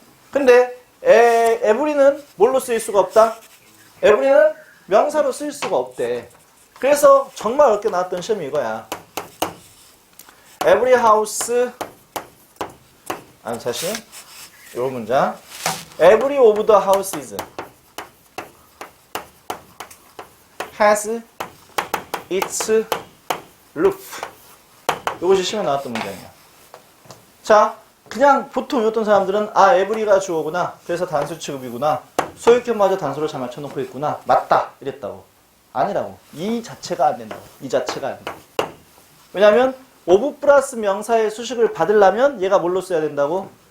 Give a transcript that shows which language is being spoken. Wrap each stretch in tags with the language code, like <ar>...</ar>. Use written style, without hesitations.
<ko>근데 에브리는 뭘로 쓰일 수가 없다? 에브리는 명사로 쓰일 수가 없대. 그래서 정말 어렵게 나왔던 시험이 이거야.</ko> <en>Every house,</en> <ko>아니 다시 이 문장.</ko> <en>Every of the houses has its roof.</en> <ko>이것이 시험에 나왔던 문장이야. 자, 그냥 보통 외웠던 사람들은 아, 에브리가 주어구나. 그래서 단수 취급이구나. 소유격마저 단수로 잘 맞춰놓고 있구나. 맞다. 이랬다고. 아니라고. 이 자체가 안 된다고. 이 자체가 안 된다고. 왜냐하면 오브 플러스 명사의 수식을 받으려면 얘가 뭘로 써야 된다고?</ko>